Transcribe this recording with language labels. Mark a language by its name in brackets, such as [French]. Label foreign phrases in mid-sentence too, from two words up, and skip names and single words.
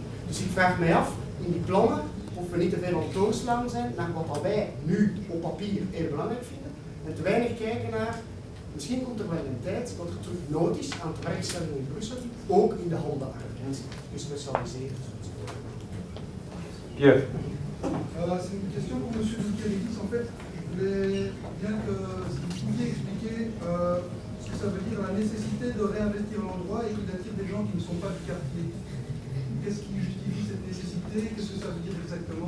[Dutch] Dus ik vraag mij af, in die plannen, of we niet te veel aan het doorslaan zijn naar wat wij nu op papier heel belangrijk vinden, en te weinig kijken naar, misschien komt er wel een tijd dat er terug nood is aan te werkstellingen in Brussel, ook in de handenarbeid, gespecialiseerd. [French] Pierre. C'est une question pour M. Michaelis. En fait, je voulais bien que si vous pouviez expliquer ce que ça veut dire la nécessité de réinvestir l'endroit et qu'il attire des gens qui ne sont pas du quartier. Qu'est-ce qui justifie cette nécessité? Qu'est-ce que ça veut dire exactement?